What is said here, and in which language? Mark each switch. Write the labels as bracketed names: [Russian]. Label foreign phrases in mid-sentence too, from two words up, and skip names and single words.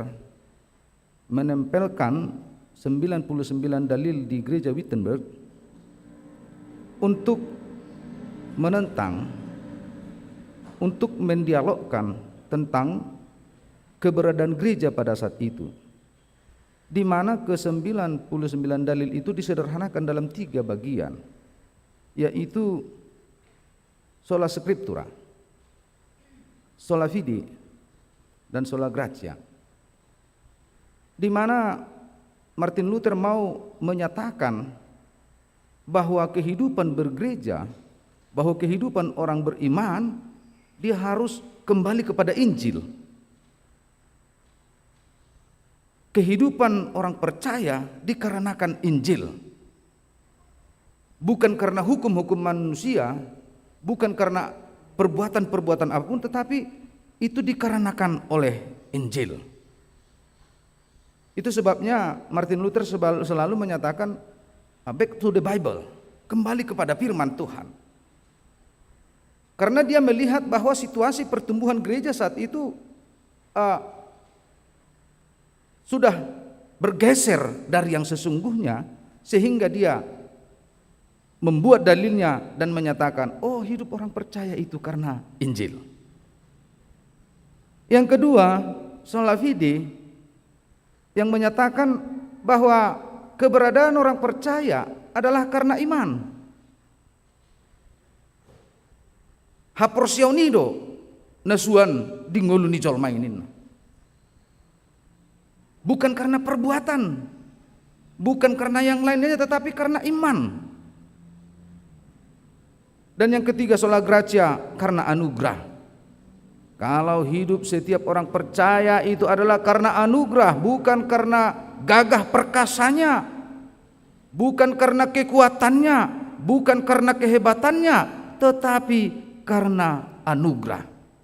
[Indonesian] menempelkan 99 dalil di gereja Wittenberg untuk menentang, untuk mendialogkan tentang keberadaan gereja pada saat itu, di mana ke-99 dalil itu disederhanakan dalam 3 bagian, yaitu [Latin] sola scriptura, sola fide, dan sola gratia, [Indonesian] di mana Martin Luther mau menyatakan bahwa kehidupan bergereja, bahwa kehidupan orang beriman, dia harus kembali kepada Injil. Kehidupan orang percaya dikarenakan Injil, bukan karena hukum-hukum manusia, bukan karena perbuatan-perbuatan apapun, tetapi itu dikarenakan oleh Injil. Itu sebabnya Martin Luther selalu menyatakan [English] back to the Bible, [Indonesian] kembali kepada firman Tuhan. Karena dia melihat bahwa situasi pertumbuhan gereja saat itu sudah bergeser dari yang sesungguhnya, sehingga dia membuat dalilnya dan menyatakan, oh, hidup orang percaya itu karena Injil. Yang kedua, [Latin] sola fide, [Indonesian] yang menyatakan bahwa keberadaan orang percaya adalah karena iman. Haporsionido nasuan dingoluni jolmainin. Bukan karena perbuatan, bukan karena yang lainnya, tetapi karena iman. Dan yang ketiga, [Latin] sola gratia, [Indonesian] karena anugerah. Kalau hidup setiap orang percaya itu adalah karena anugerah, bukan karena gagah perkasanya, bukan karena kekuatannya, bukan karena kehebatannya, tetapi karena anugerah.